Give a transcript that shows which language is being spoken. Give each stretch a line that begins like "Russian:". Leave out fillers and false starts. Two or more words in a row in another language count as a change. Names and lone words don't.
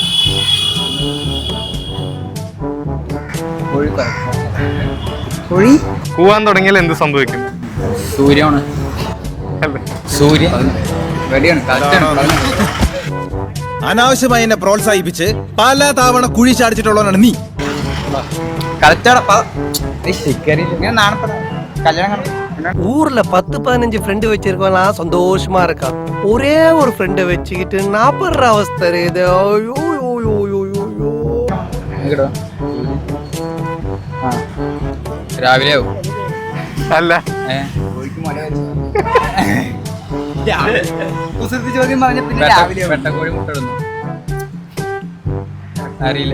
Malayalam: കോഴി കൂവാൻ തുടങ്ങിയാൽ എന്ത് സംഭവിക്കും? സൂര്യമാണ്. അല്ലേ? സൂര്യ റെഡിയാണ്. അനാവശ്യമായി എന്നെ പ്രോത്സാഹിപ്പിച്ച് പല തവണ കുഴി ചാടിച്ചിട്ടുള്ളവനാണ് നീ.
Tamil: ஊர்ல 10-15 ஃப்ரெண்டு வச்சிருக்கலாம், சந்தோஷமா இருக்கான். ஒரே ஒரு ஃப்ரெண்டை வச்சுக்கிட்டு நான் படுற அவஸ்தை இது. ஐயோ யோ யோ யோ யோ.
Malayalam: രാവിലെ ആവും. അല്ല, വെട്ടക്കോഴി മുട്ട ഇടുന്നു. അറിയില്ല.